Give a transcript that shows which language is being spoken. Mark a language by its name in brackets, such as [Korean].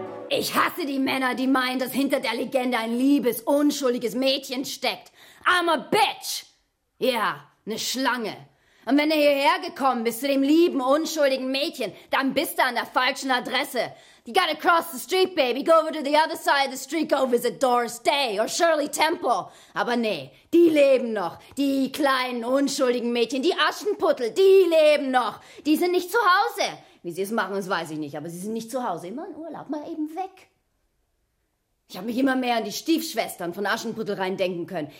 [German] Ich hasse die Männer, die meinen, dass hinter der Legende ein liebes, unschuldiges Mädchen steckt. [English] I'm a bitch! [German] Ja, eine Schlange. Und wenn du hierher gekommen bist zu dem lieben, unschuldigen Mädchen, dann bist du an der falschen Adresse. [English] You gotta cross the street, baby. Go over to the other side of the street. Go visit Doris Day or Shirley Temple. [German] Aber nee, die leben noch. Die kleinen, unschuldigen Mädchen, die Aschenputtel, die leben noch. Die sind nicht zu Hause. Wie sie es machen, das weiß ich nicht, aber sie sind nicht zu Hause, immer in Urlaub, mal eben weg. Ich habe mich immer mehr an die Stiefschwestern von Aschenputtel rein denken können.